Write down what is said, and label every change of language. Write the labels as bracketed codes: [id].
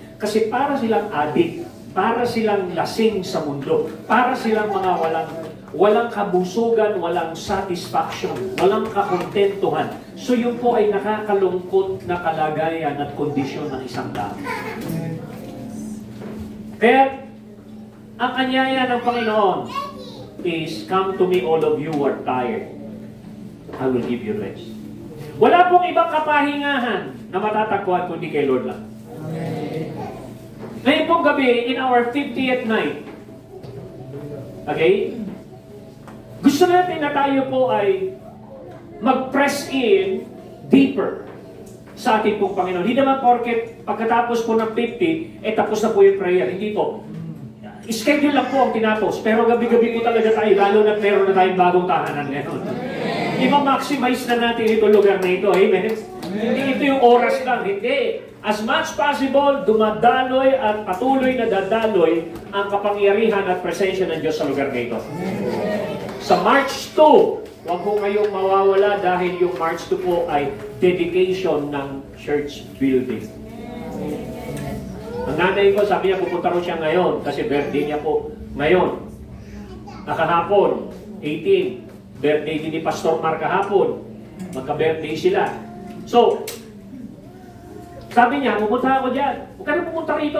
[tl] Kasi para silang addict, para silang lasing sa mundo, para silang mga walang kabusugan, walang satisfaction, walang kakontentuhan. So yun po ay nakakalungkot na kalagayan at kondisyon ng isang tao. Kaya, ang anyaya ng Panginoon is, [en] come to me all of you who are tired. I will give you rest. [tl] Wala pong ibang kapahingahan na matatagpuan kundi kay Lord lang. Ngayon pong gabi, [en] in our 50th night, [tl] okay? Gusto natin na tayo po ay mag-press in deeper sa ating pong Panginoon. Hindi naman porket pagkatapos po ng 50, tapos na po yung prayer. Hindi po. Schedule lang po ang tinapos. Pero gabi-gabi po talaga tayo, lalo na meron na tayong bagong tahanan ngayon. I-maximize na natin itong lugar na ito. Amen? Hindi ito yung oras lang. Hindi. As much possible, dumadaloy at patuloy na dadaloy ang kapangyarihan at presensya ng Diyos sa lugar na ito. Sa March 2, huwag po kayong mawawala dahil yung March 2 po ay dedication ng church building. Ang nanay ko, sabi niya, pupunta rin siya ngayon kasi birthday niya po ngayon. Nakahapon, 18, birthday din ni Pastor Mark kahapon. Magka-birthday sila. So, sabi niya, pupunta ako dyan. Huwag ka na pumunta rito.